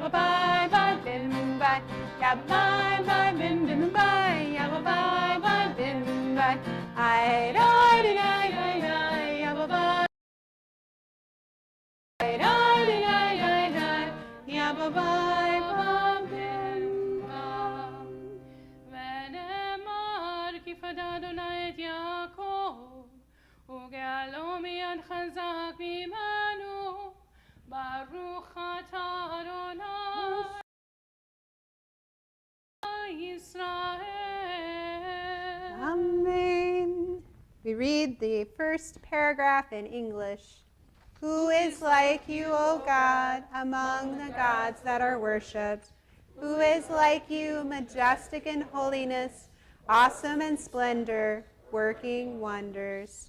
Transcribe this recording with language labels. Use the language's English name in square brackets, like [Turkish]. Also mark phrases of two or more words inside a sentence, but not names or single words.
[Hebrew] bye bye bim bye, ya bye bye bim bim bye, ya bye bye bim bye, I da da da da da, ya bye I da da da da da, ya bye bye bim bye. ונאמר כי פדה אדוני את יעקב וגאלו מיד חזק ממנו ברוך אתה אדוני ישראל. [English] Amen. We read the first paragraph in English. Who is like you, O God, among the gods that are worshipped? Who is like you, majestic in holiness, awesome in splendor, working wonders?